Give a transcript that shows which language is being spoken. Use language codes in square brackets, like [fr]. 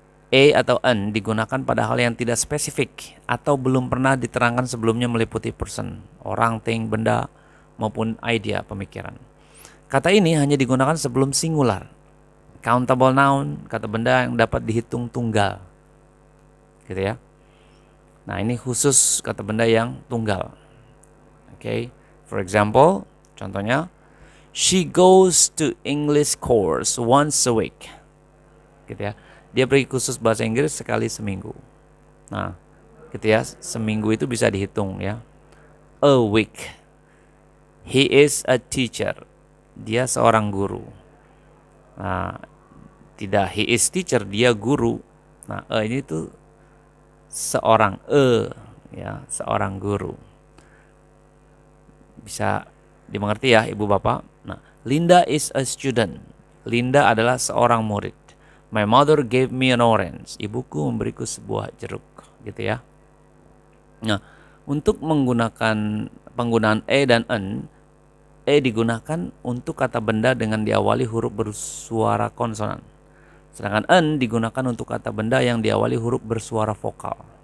[id] A atau an digunakan pada hal yang tidak spesifik atau belum pernah diterangkan sebelumnya meliputi person, orang, thing, benda, maupun idea, pemikiran. Kata ini hanya digunakan sebelum singular. Countable noun, kata benda yang dapat dihitung tunggal. Gitu ya. Nah, ini khusus kata benda yang tunggal. Okay. [en] For example, [id] contohnya, [en] she goes to English course once a week. [id] Gitu ya. Dia pergi khusus bahasa Inggris sekali seminggu. Nah, gitu ya. Seminggu itu bisa dihitung ya. [en] A week. He is a teacher. [id] Dia seorang guru. Nah, tidak [en] he is teacher, [id] dia guru. Nah, ini tuh seorang ya, seorang guru. Bisa dimengerti ya Ibu Bapak. Nah, [en] Linda is a student. [id] Linda adalah seorang murid. [en] My mother gave me an orange. [id] Ibuku memberiku sebuah jeruk, gitu ya. Nah, untuk penggunaan e dan an, e digunakan untuk kata benda dengan diawali huruf bersuara konsonan. Sedangkan an digunakan untuk kata benda yang diawali huruf bersuara vokal.